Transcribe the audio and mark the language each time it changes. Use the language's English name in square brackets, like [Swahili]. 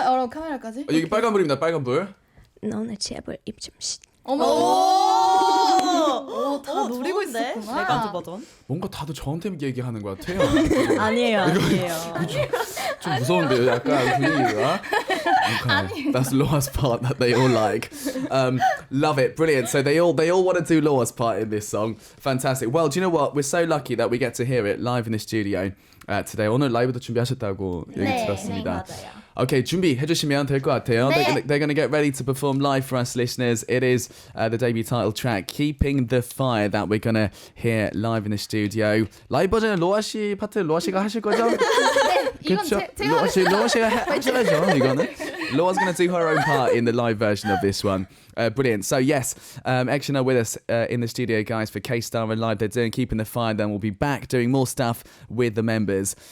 [Korean] 카메라까지. 여기 빨간불입니다. 빨간불. 너나 제발 입 좀 쉿. 어머. 다 노리고 좋은데? 있었구나. 네 가지 버전. 뭔가 다들 저한테 얘기하는 것 같아요. 아니에요. 좀 무서운데요, 약간 분위기가. [English] Okay, that's Loa's part that they all like. Love it, brilliant. So they all want to do Loa's part in this song. Fantastic. Well, do you know what? We're so lucky that we get to hear it live in the studio today. [Korean] 오늘 라이브도 준비하셨다고 얘기 들었습니다. 네, 맞아요. Okay, 준비해 주시면 될 것 같아요. [English] They're going to get ready to perform live for us listeners. It is the debut title track, Keeping the Fire, that we're going to hear live in the studio. [Korean] 라이브 버전은 로아 씨 파트 로아 씨가 하실 거죠? 이건 제가 로아 씨가 하셔야죠, 이거는. [English] Loa's going to do her own part in the live version of this one. Brilliant. So yes, Action are with us in the studio, guys, for K-Star and Live. They're doing Keeping the Fire. Then we'll be back doing more stuff with the members.